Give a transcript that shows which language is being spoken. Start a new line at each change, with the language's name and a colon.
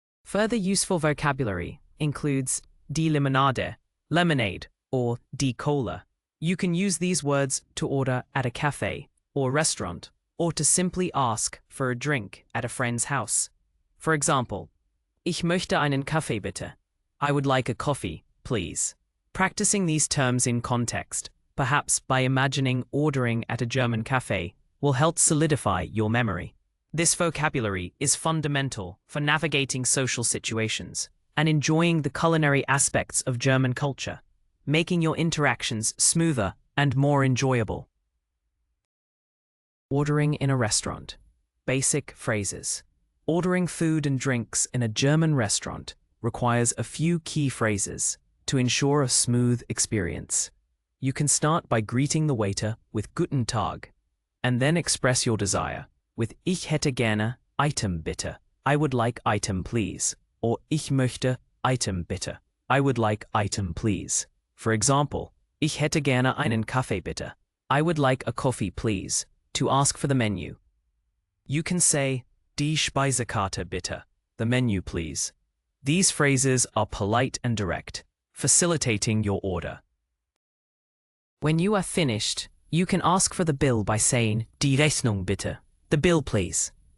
English: Further useful vocabulary includes die Limonade, lemonade, or die Cola. You can use these words to order at a cafe or restaurant, or to simply ask for a drink at a friend's house. For example,
German: ich möchte einen Kaffee bitte.
English: I would like a coffee, please. Practicing these terms in context, perhaps by imagining ordering at a German cafe, will help solidify your memory. This vocabulary is fundamental for navigating social situations and enjoying the culinary aspects of German culture, making your interactions smoother and more enjoyable. Ordering in a restaurant. Basic phrases. Ordering food and drinks in a German restaurant requires a few key phrases to ensure a smooth experience. You can start by greeting the waiter with Guten Tag, and then express your desire with
German: Ich hätte gerne Item bitte.
English: I would like item please, or
German: Ich möchte Item bitte.
English: I would like item please. For example,
German: Ich hätte gerne einen Kaffee bitte.
English: I would like a coffee please, to ask for the menu. You can say
German: Die Speisekarte bitte,
English: the menu please. These phrases are polite and direct, facilitating your order. When you are finished, you can ask for the bill by saying
German: Die Rechnung bitte,
English: the bill please.